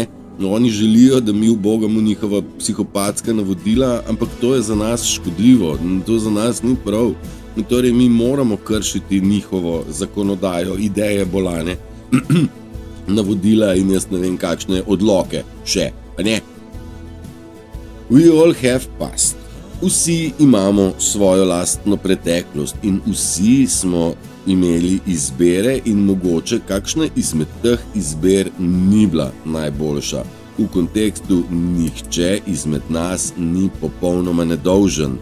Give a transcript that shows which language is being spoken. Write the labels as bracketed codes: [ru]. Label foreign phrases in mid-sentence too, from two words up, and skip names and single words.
[sl] No, oni želijo, da mi ubogamo njihova psihopatska navodila, ampak to je za nas škodljivo, to za nas ni prav. In torej mi moramo kršiti njihovo zakonodajo, ideje bolane, navodila in jaz ne vem kakšne odloke še, a ne? [en] We all have past. [sl] Vsi imamo svojo lastno preteklost in vsi smo imeli izbere in mogoče kakšna izmed teh izber ni bila najboljša. V kontekstu nihče izmed nas ni popolnoma nedolžen.